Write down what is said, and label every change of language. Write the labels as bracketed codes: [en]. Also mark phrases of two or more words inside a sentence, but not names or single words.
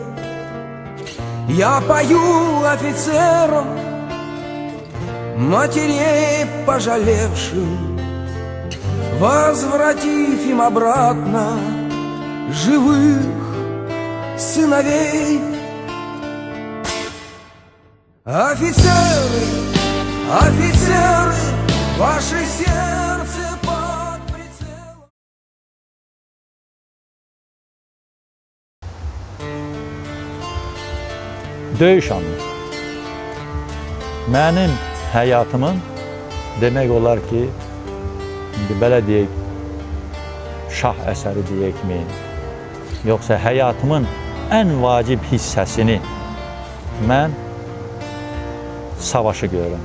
[ru] Я пою офицерам, матерей пожалевшим, возвратив им обратно живых сыновей. Офицеры, офицеры, ваше сердце под прицелом. [az] Döyüş anı. Mənim həyatımın demək olar ki, belə deyək, şah əsəri deyəkmi, yoxsa həyatımın ən vacib hissəsini mən savaşı görürəm.